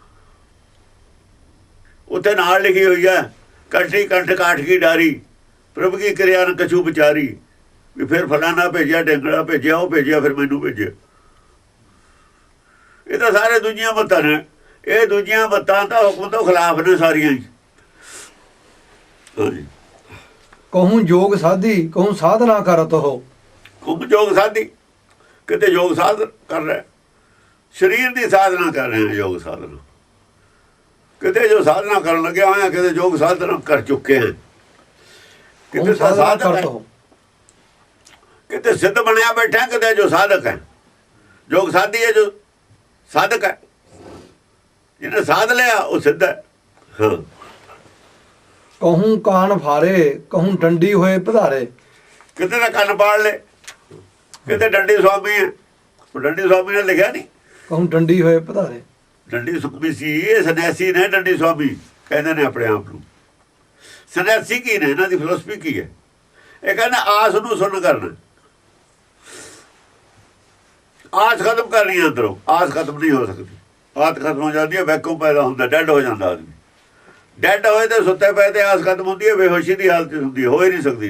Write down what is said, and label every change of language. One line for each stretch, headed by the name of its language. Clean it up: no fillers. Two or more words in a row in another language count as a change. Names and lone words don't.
Punjabi: ਉੱਥੇ ਨਾਲ ਲਿਖੀ ਹੋਈ ਹੈ
Braj: ਕੰਠੀ ਕੰਠ ਕਾਠ ਕੀ ਡਾਰੀ, ਪ੍ਰਭ ਕੀ ਕਿਰਿਆ ਨ ਕਛੂ ਵਿਚਾਰੀ।
Punjabi: ਵੀ ਫਿਰ ਫਲਾਣਾ ਭੇਜਿਆ, ਢਿੰਗੜਾ ਭੇਜਿਆ, ਉਹ ਭੇਜਿਆ, ਫਿਰ ਮੈਨੂੰ ਭੇਜਿਆ। ਇਹ ਤਾਂ ਸਾਰੇ ਦੂਜੀਆਂ ਮੱਤਾਂ ਨੇ। ਇਹ ਦੂਜੀਆਂ ਮੱਤਾਂ ਤਾਂ ਹੁਕਮ ਤੋਂ ਖਿਲਾਫ ਨੇ ਸਾਰੀਆਂ ਹੀ। ਹਾਂਜੀ,
Braj: कहूँ जोग साधी कहूँ साधना करत हो।
Punjabi: ਖੂਬ ਯੋਗ ਸਾਧੀ, ਕਿਤੇ ਯੋਗ ਸਾਧ ਕਰ ਰਿਹਾ, ਸਰੀਰ ਦੀ ਸਾਧਨਾ ਕਰ ਰਹੇ ਹਾਂ ਯੋਗ ਸਾਧਨਾ। ਕਿਤੇ ਜੋ ਸਾਧਨਾ ਕਰਨ ਲੱਗਿਆ ਹੋਇਆ, ਕਿਤੇ ਯੋਗ ਸਾਧਨਾ ਕਰ ਚੁੱਕੇ ਹਨ। ਕਿਤੇ ਤਾਂ ਸਾਧਕ ਹੈ, ਕਿਤੇ ਸਿੱਧ ਬਣਿਆ ਬੈਠਾ, ਕਿਤੇ ਜੋ ਸਾਧਕ ਹੈ। ਯੋਗ ਸਾਧੀ ਹੈ ਜੋ ਸਾਧਕ ਹੈ। ਜਿਹਨੇ ਸਾਧ ਲਿਆ ਉਹ ਸਿੱਧ ਹੈ। ਹਾਂ,
Braj: कहूँ कान फारे कहूँ डंडी होए पधारे।
Punjabi: ਕਿਤੇ ਤਾਂ ਕੰਨ ਪਾੜ ਲੈ, ਕਿਤੇ ਡੰਡੀ ਸੁਆਮੀ ਹੈ। ਉਹ ਡੰਡੀ ਸੁਆਮੀ ਨੇ ਲਿਖਿਆ ਨਹੀਂ,
Braj: कहूँ डंडी होए पधारे।
Punjabi: ਡੰਡੀ ਸੁਆਮੀ ਸੀ। ਇਹ ਸੰਨਿਆਸੀ ਨੇ ਡੰਡੀ ਸੁਆਮੀ ਕਹਿੰਦੇ ਨੇ ਆਪਣੇ ਆਪ ਨੂੰ। ਸੰਨਿਆਸੀ ਕੀ ਨੇ? ਇਹਨਾਂ ਦੀ ਫਿਲਾਸਫੀ ਕੀ ਹੈ? ਇਹ ਕਹਿੰਦੇ ਆਸ ਨੂੰ ਸੁਣ ਕਰਨਾ, ਆਸ ਖਤਮ ਕਰਨੀ ਹੈ ਅੰਦਰੋਂ। ਆਸ ਖਤਮ ਨਹੀਂ ਹੋ ਸਕਦੀ। ਆਸ ਖਤਮ ਹੋ ਜਾਂਦੀ ਹੈ, ਵੈਕੂਮ ਪੈਦਾ ਹੁੰਦਾ, ਡੈਡ ਹੋ ਜਾਂਦਾ ਆਦਮੀ। ਡੈਡ ਹੋਏ ਤੇ ਸੁੱਤੇ ਪਏ ਤੇ ਆਸ ਖਤਮ ਹੁੰਦੀ ਹੈ, ਬੇਹੋਸ਼ੀ ਦੀ ਹਾਲਤ ਹੁੰਦੀ ਹੈ, ਹੋ ਹੀ ਨਹੀਂ ਸਕਦੀ।